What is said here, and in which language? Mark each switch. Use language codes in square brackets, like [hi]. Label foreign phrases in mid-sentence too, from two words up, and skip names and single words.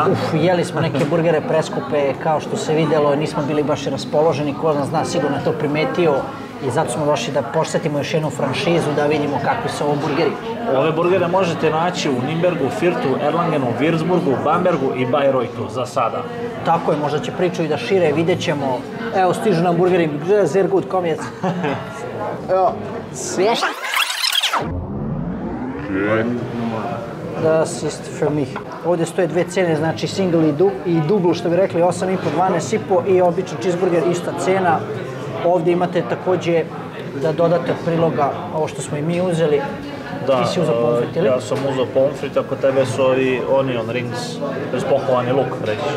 [bs] Jeli smo neke burgere preskupe, kao što se vidjelo, nismo bili baš raspoloženi, ko zna, sigurno je to primetio. I zato smo došli da posjetimo još jednu franšizu, da vidimo kakvi su ovo burgeri. Ove burgere možete naći u Nürnbergu, Fürthu, Erlangenu, Würzburgu, Bambergu i Bayreuthu za sada. Tako je, možda će priču i da šire, vidjet ćemo. Evo, stižu nam burgeri, [de] sehr gut, komm jetzt. [bs] Evo, svješt. [de] Das ist für mich. [bs] Ovdje stoje dve cene, znači single i dubl, što bi rekli 8,5, 12,5 i običan cheeseburger, ista cena. Ovdje imate također da dodate priloga, ovo što smo i mi uzeli. Da, ti si uzeo pomfrit, ili? Ja sam uzeo pomfrit, ako tebe su ovi [en] onion rings, [bs] bespokovani luk, reći ću.